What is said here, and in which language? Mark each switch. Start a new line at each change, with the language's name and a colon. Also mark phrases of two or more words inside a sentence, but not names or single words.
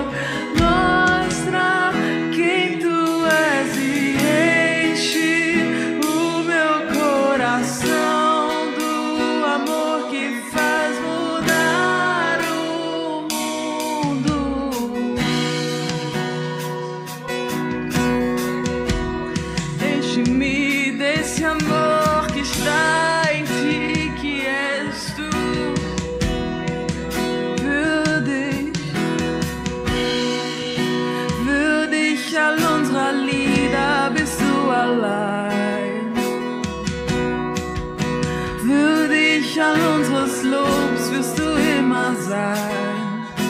Portuguese: Mostra quem tu és e enche o meu coração do amor que faz mudar o mundo. Enche-me desse amor que está em ti, que és tu.
German: Würdig all unserer Lieder bist du allein. Würdig all unseres Lobs wirst du immer sein.